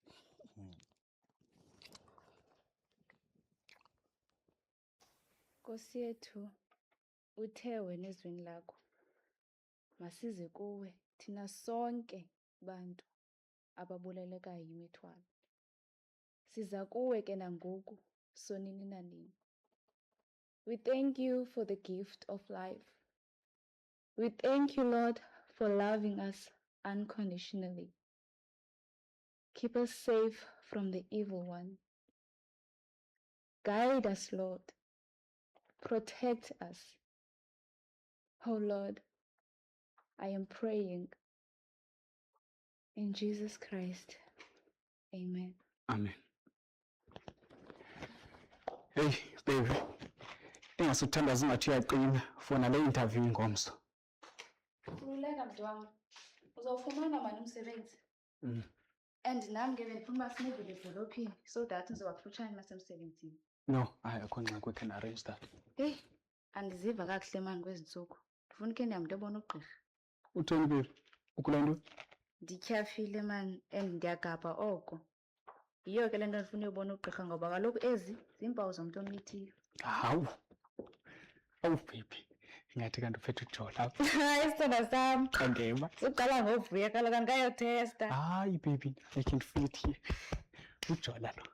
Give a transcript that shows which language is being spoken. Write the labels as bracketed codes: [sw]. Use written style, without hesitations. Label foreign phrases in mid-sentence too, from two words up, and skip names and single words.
[xh] Nkosi yethu, uthe wena ezweni lakho masize kuwe thina sonke bantu ababulelekayo yimithwalo. Siza kuwe ke nangoku sonini nanini. [en] We thank you for the gift of life. We thank you, Lord, for loving us unconditionally. Keep us safe from the evil one. Guide us, Lord. Protect us. Oh Lord, I am praying in Jesus Christ. Amen. Amen. Hey, baby. [xh] Ingasuthanda zingathi uyaqina for nale interview ngomso. Khululeka mntu wam. Uzawufumana mani umsebenzi. And nam ke bendifuna uba sinivele edolophini [en] so that [xh] ndizoba kufutshane nasemsebenzini. No, akho ngxaki, [en] we can arrange that. [xh] Hey, andiziva kakuhle mani kwezi ntsuku. Ndifuna ukhe ndihambe ndiyobona ugqirha. Uthoni baby? Ukule nto? Ndityhafile mani and ndiyagabha oko. Yiyo ke le nto ndifuna uyobona ugqirha ngoba kaloku ezi ziimpawu zomntu ommithiyo. Hawu. Awu baby. Ingathi kanti uphethe uJola apha. Hayi sithandwa sam. Qandema. Uqala ngovuya kaloku andikayotesta. [en] Hayi baby, I can feel it here. [xh] uJola lo.